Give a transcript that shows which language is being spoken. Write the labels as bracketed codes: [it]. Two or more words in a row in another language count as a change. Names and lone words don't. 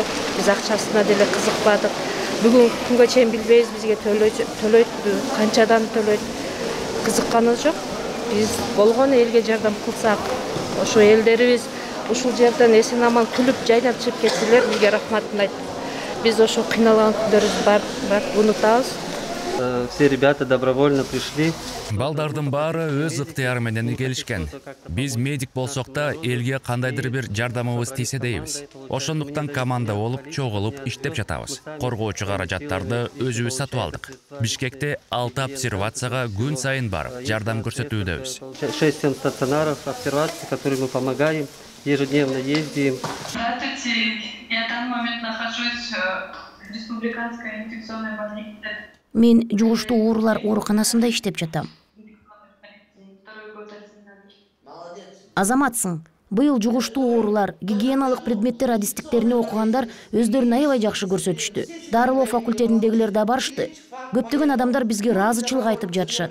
[ky] Биз акчасына деле кызыкпадык. Бүгүн күнгө чейин билбейбиз, бизге төлөйт, канчадан төлөйт. Кызыкканыбыз жок. Биз болгону элге жардам кылсак, ошо элдерибиз ушул жерден эсен аман күлүп жайнап чыгып кетселер, бизге рахматын айтып. Биз ошо кыйналган күндөрүбүз бар, унутабыз. [ru] Все ребята добровольно пришли. [ky] Балдардын баары өз ыктыяры менен келишкен. Биз медик болсок да элге кандайдыр бир жардамыбыз тийсе дейбиз. Ошондуктан команда болуп, чогулуп иштеп жатабыз. Коргоочу каражаттарды өзүбүз сатып алдык. Бишкекте 6 обсервацияга күн сайын барып, жардам көрсөтүүдөбүз. [ru] 6-7 стационаров обсервации, которые мы помогаем, ежедневно ездим. Здравствуйте, я в данный момент нахожусь в республиканской инфекционной больнице. [ky] Мен жугуштуу оорулар ооруканасында иштеп жатам. Азаматсың. Быйыл жугуштуу оорулар, гигиеналык предметтер адистиктерине окугандар өздөрүн аябай жакшы көрсөтүштү. Дарылоо факультетиндегилер да барышты. Көптөгөн адамдар бизге ыраазычылык айтып жатышат.